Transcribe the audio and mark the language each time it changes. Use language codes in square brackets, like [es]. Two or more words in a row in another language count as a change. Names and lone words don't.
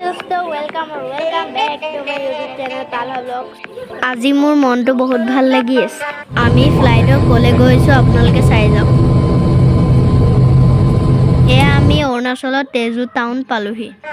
[en] दोस्तों welcome back to my YouTube channel तालहा ब्लॉग्स। [as] আজি মোৰ মনটো বহুত ভাল লাগি আছে। আমি ফ্লাইটত কলে গৈছো আপোনালোকে চাই যাওক। এয়া আমি অৰুণাচলৰ তেজু টাউন পালোহি।